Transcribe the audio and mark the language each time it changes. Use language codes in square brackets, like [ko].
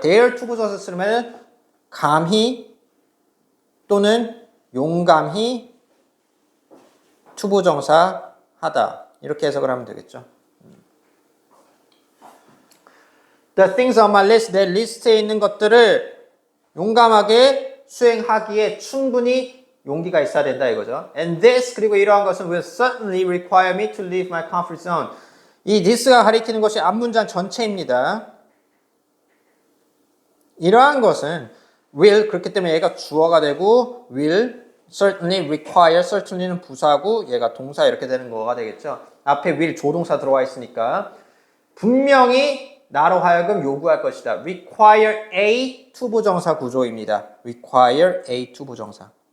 [ko] dare 투부정사 쓰면 감히 또는 용감히 투부정사 하다 이렇게 해석을 하면 되겠죠. [en] The things on my list, [ko] 내 리스트에 있는 것들을 용감하게 수행하기에 충분히 용기가 있어야 된다 이거죠. [en] And this, [ko] 그리고 이러한 것은 [en] will certainly require me to leave my comfort zone. [ko] 이 this가 가리키는 것이 앞문장 전체입니다. 이러한 것은 will, 그렇기 때문에 얘가 주어가 되고 will, certainly require, certainly는 부사고 얘가 동사 이렇게 되는 거가 되겠죠. 앞에 will 조동사 들어와 있으니까 분명히 나로 하여금 요구할 것이다. require a 투부정사 구조입니다. require a 투부정사.